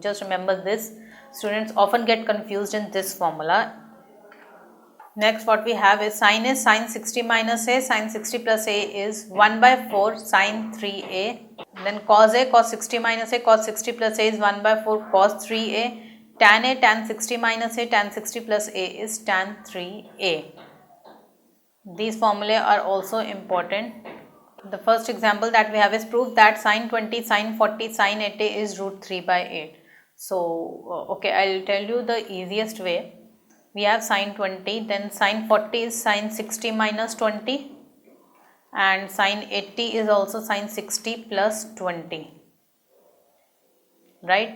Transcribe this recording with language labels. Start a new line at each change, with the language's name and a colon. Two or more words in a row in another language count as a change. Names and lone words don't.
English: Just remember this. Students often get confused in this formula. Next what we have is sin a sin 60 minus a sin 60 plus a is 1 by 4 sin 3a. Then cos a cos 60 minus a cos 60 plus a is 1 by 4 cos 3a. Tan a tan 60 minus a tan 60 plus a is tan 3a. These formulae are also important. The first example that we have is proof that sin 20 sin 40 sin 80 is root 3 by 8. So, okay, I will tell you the easiest way. We have sin 20, then sin 40 is sin 60 minus 20, and sin 80 is also sin 60 plus 20, right?